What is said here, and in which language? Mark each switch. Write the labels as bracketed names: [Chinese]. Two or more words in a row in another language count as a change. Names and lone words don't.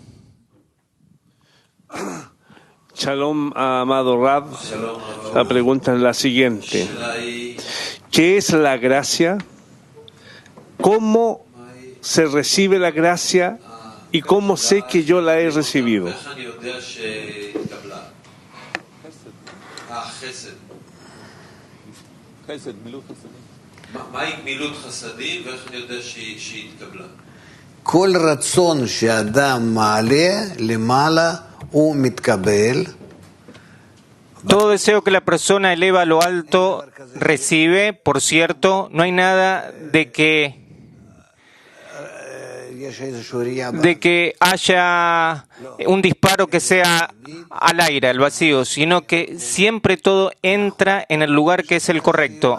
[Spanish] Shalom, amado Rab. La pregunta es la siguiente. ¿Qué es la gracia? ¿Cómo se recibe la gracia? ¿Y cómo sé que yo la he recibido? [Hebrew] כל רצון שאדם מעלה למעלה הוא מתקבל. [Spanish] Todo deseo que la persona eleva a lo alto recibe. Por cierto, no hay nada de que haya un disparo que sea al aire, al vacío, sino que siempre todo entra en el lugar que es el correcto.